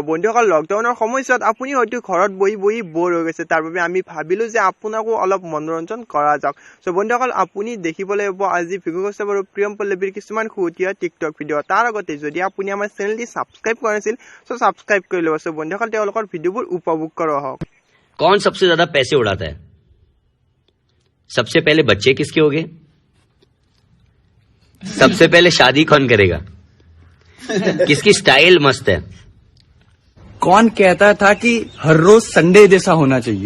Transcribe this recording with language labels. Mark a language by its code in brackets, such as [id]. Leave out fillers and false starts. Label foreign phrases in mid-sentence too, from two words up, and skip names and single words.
[as] বন্ধুসকল, লকডাউনৰ সময়ছোৱাত আপুনি হয়তো ঘৰত বহি বৰ হৈ গৈছে, তাৰ বাবে আমি ভাবিলো যে আপোনাকো অলপ মনোৰঞ্জন কৰা যাওক। সো বন্ধুসকল, আপুনি দেখিবলৈ পাব আজি ভিকু কাশ্যপ আৰু প্ৰিয়ম পল্লৱীৰ কিছুমান খুঁটিয়া টিকটক ভিডিঅ'। তাৰ আগতে যদি আপুনি আমাৰ চেনেলটি সাবস্ক্ৰাইব কৰা নাছিল সো সাবস্ক্ৰাইব কৰি ল'ব। সো বন্ধুসকল, তেওঁলোকৰ ভিডিঅ'বোৰ উপভোগ কৰা হওক। [hi] कौन सबसे ज्यादा पैसे उड़ाता है? सबसे पहले बच्चे किसके होंगे? सबसे पहले शादी कौन करेगा? किसकी स्टाइल मस्त है? कौन कहता था कि हर रोज संडे जैसा होना चाहिए?